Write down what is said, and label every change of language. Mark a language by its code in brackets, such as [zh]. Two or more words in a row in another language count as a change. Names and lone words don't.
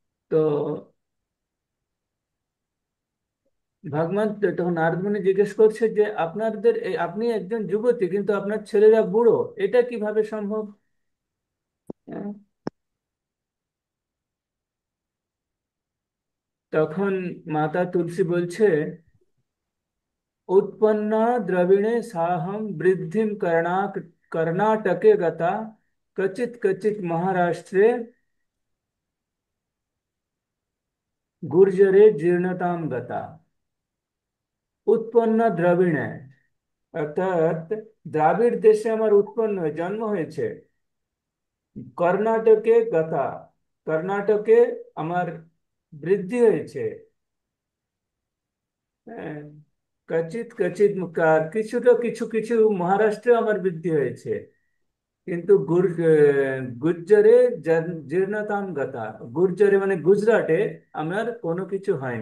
[bn] তো ভগবান তখন নারদ মুনি জিজ্ঞেস করছে যে আপনাদের আপনি একজন যুবতী কিন্তু আপনার ছেলেরা বুড়ো, এটা কিভাবে সম্ভব? হ্যাঁ, তখন মাতা তুলসী বলছে, [sa] उत्पन्ना द्रविणे साहं वृद्धिं कर्णाटके गता, कचित कचित महाराष्ट्रे गुर्जरे जीर्णतां गता। उत्पन्न द्रविणे [bn] অর্থাৎ দ্রাবিড় দেশে আমার উৎপন্ন জন্ম হয়েছে। কর্ণাটকে গতা, কর্ণাটকে আমার বৃদ্ধি হয়েছে। হ্যাঁ, [sa] কচিত কচিত [bn] কিছুটা কিছু কিছু মহারাষ্ট্রে আমার বৃদ্ধি হয়েছে, কিন্তু [sa] গুর্জরে জীর্ণতাম গাথা, [bn] গুর্জরে মানে গুজরাটে আমার কোনো কিছু হয়নি।